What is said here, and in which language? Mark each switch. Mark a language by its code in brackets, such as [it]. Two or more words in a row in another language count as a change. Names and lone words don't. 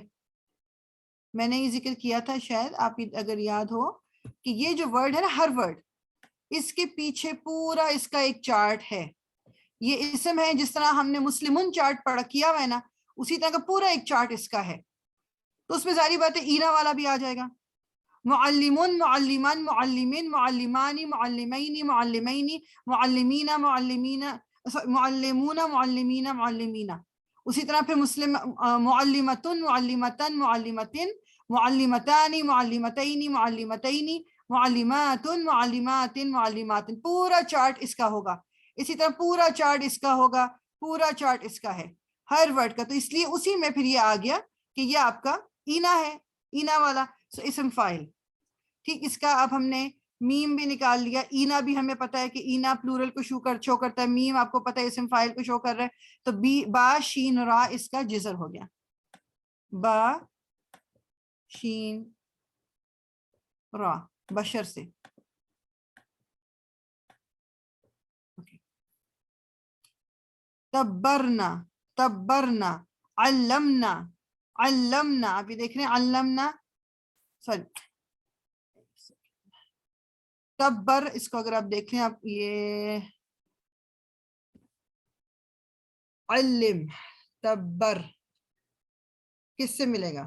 [ur] میں نے یہ ذکر کیا تھا شاید آپ اگر یاد ہو کہ یہ جو ورڈ ہے نا، ہر ورڈ اس کے پیچھے پورا اس کا ایک چارٹ ہے. یہ اسم ہے، جس طرح ہم نے مسلمون چارٹ پڑھا کیا ہوا ہے نا، اسی طرح کا پورا ایک چارٹ اس کا ہے. تو اس میں ظاہری بات ہے اینا والا بھی آ جائے گا. [ar] معلمون، معلمان، معلمین، معلمانی، معلمین، معلمین، معلمین، معلمین، معلمون، معلمین، معلمین. [ur] اسی طرح پھر [ar] مسلم معلمتن، معلمتن، معلمتن، معلمتان، معلمتین، معلمتین، معلمات، معلمات، معلمات. [ur] پورا چارٹ اس کا ہوگا. اسی طرح پورا چارٹ اس کا ہوگا، پورا چارٹ اس کا ہے ہر ورڈ کا. تو اس لیے اسی میں پھر یہ آ گیا کہ یہ آپ کا اینا ہے، اینا والا. سو اسم فاعل. ٹھیک، اس کا اب ہم نے میم بھی نکال لیا. اینا بھی ہمیں پتا ہے کہ اینا پلورل کو شو کرتا ہے. میم آپ کو پتا ہے اسم فاعل کو شو کر رہا ہے. تو با شین را اس کا جزر ہو گیا، با شین را، بشر سے. [ar] تبرنا، تبرنا، علمنا، علمنا. [ur] آپ یہ دیکھ رہے ہیں علمنا، سوری تبر. اس کو اگر آپ دیکھیں، آپ یہ علم، تبر کس سے ملے گا؟